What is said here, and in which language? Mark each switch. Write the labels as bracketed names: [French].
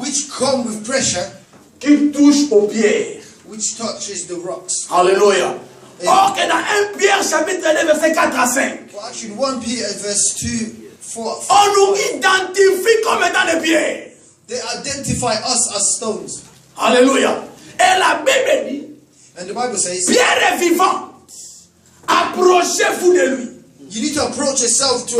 [English] which come with pressure, [French] qui touche aux pierres. [English] which touches the rocks. Alléluia. [French] Or que dans 1 Pierre chapitre 2 verset 4 à 5, [English] Well, actually, 1 Peter verse 2, 4, [French] on nous identifie comme étant des pierres. [English] they identify us as stones. [French] Alléluia. Et la Bible dit, [English] And the Bible says, [French] Pierre est vivante. Approchez-vous de lui [English] you need to approach yourself to a